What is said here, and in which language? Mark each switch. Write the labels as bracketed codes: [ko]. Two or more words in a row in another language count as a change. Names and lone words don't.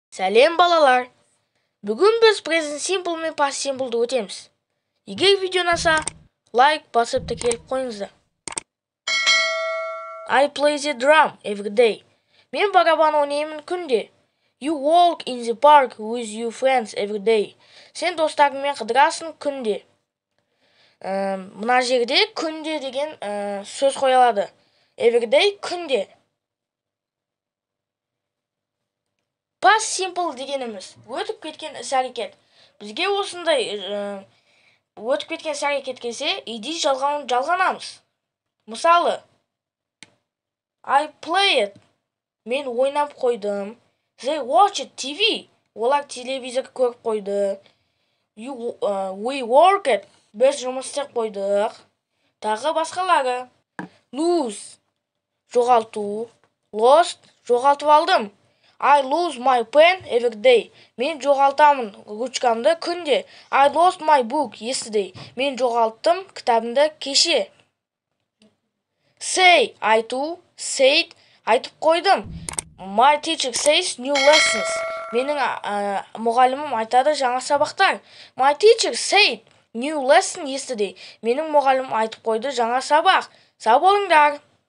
[kk] Сәлем балалар! Бүгін біз [en] present simple [kk] мен [en] past simple'ды [kk] өтеміз. Егер видео ұнаса, лайк басып тіркеліп қойыңыздар. [en] I play the drum every day. [kk] Мен барабан ойнаймын күнде. [en] You walk in the park with your friends every day. [kk] Сен достарыңмен қыдырасың күнде. Мына жерде күнде деген сөз қойылады. [en] Every day [kk] күнде. [en] Past simple [kk] дегеніміз өтіп кеткен іс-әрекет. Бізге осындай өтіп кеткен іс-әрекет келсе, иди жалғанамыз. [en] Мысалы, I played. [kk] Мен ойнап қойдым. [en] They watched TV. [kk] Олар телевизор көріп қойды. [en] We worked. [kk] Біз жұмыс істеп қойдық. Тағы басқалары. Lose. Жоғалту. Lost. Жоғалтып алдым. [en] I lose my pen every day. [kk] Мен жоғалтамын ручкамды күнде. [en] I lost my book yesterday. [kk] Мен жоғалттым кітабымды кеше. Say, айту, said, айтып қойдым. [en] My teacher says new lessons. [kk] Менің мұғалімім айтады жаңа сабақтар. [en] My teacher said new lesson yesterday. [kk] Менің мұғалімім айтып қойды жаңа сабақ. Сау болыңдар.